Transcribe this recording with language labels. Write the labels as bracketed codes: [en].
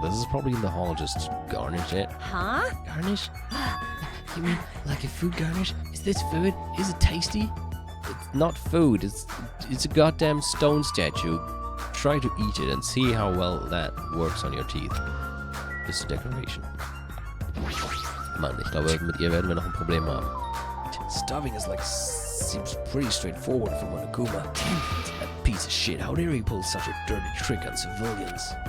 [en] This is probably in the hall, just garnish it. Huh? Garnish? You mean like a food garnish? Is this food? Is it tasty? It's not food, it's a goddamn stone statue. Try to eat it and see how well that works on your teeth. Just a decoration. [de] Mann, ich glaube, mit ihr werden wir noch ein Problem haben. [en] Starving is like seems pretty straightforward for Monokuma. That piece of shit. How dare he pull such a dirty trick on civilians?